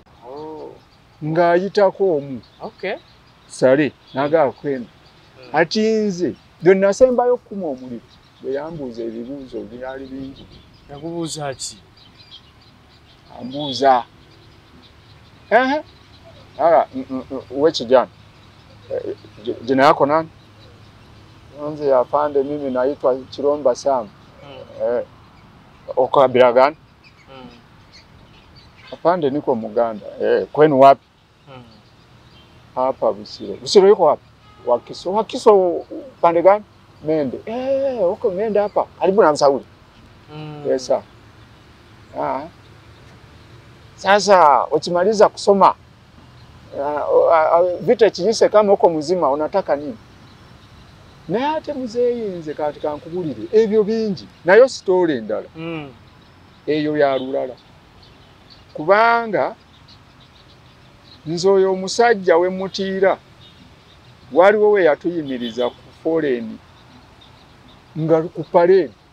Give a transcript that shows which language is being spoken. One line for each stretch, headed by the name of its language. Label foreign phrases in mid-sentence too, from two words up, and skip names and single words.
Ganda: Ng'ayitako omu. Sale n'agamba kwenda. Ati nze gwe nasembayo okukuma omuliro. Bwe yambuuza ebibuuzo byali bingi. Yakubuuza ki? Ambuuza. Wekijana.
Swahili: Jina yako nani? Nze afande mimi naitwa Kiromba Sam. Uko kabila gani? Afande niko Muganda. Kwenu wapi? Hapa Busiro. Busiro yuko wapi? Wakiso. Wakiso pande gani? Mende. Uko Mende hapa. Karibu na Msauli. Yesa. Sasa ukimaliza kusoma vita chijise kama uko mzima unataka nini?
Ganda: naye ate muzeeyinze kati kankubulire ebyo bingi nayo sitoole endala eyo ya lulala kubanga nze oyo omusajja we mutiira waliwo we yatuyimiriza ku foreign nga ku parade